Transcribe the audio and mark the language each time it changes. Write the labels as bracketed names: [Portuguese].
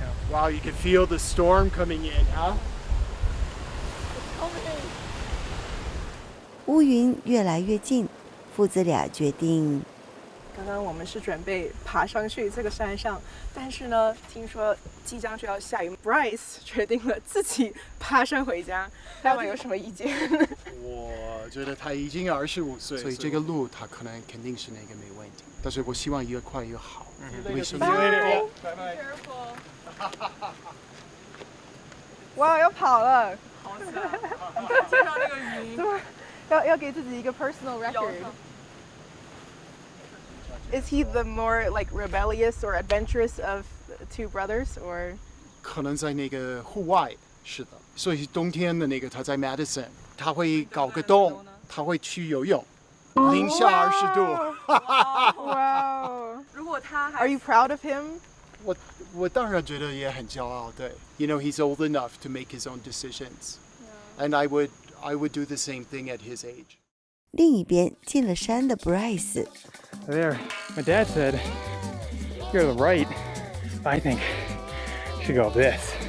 [English] Wow, you can feel the storm coming in, huh? [Chinese] 乌云越来越近，父子俩决定。刚刚我们是准备爬上去这个山上，但是呢，听说即将就要下雨 ，Bryce 决定了自己爬山回家。大家有什么意见？我觉得他已经25岁，所以这个路他可能肯定是那个没问题。但是我希望越快越好。为什么？拜拜。哇，要跑了！好惨，见到那个云。要给自己一个 [English] personal record。Is he the more like rebellious or adventurous of the two brothers, or? [Chinese] 可能在那个户外，是的。所以冬天的那个他在 Madison， 他会搞个洞，他会去游泳，0下20度。哇！如果他还 [English] Are you proud of him? [Chinese] 我当然觉得也很骄傲，对。 [English] You know, he's old enough to make his own decisions, and I would do the same thing at his age. [Chinese] 另一边进了山的 Bryce。 [English] There, my dad said, "You're the right. I think you should go this."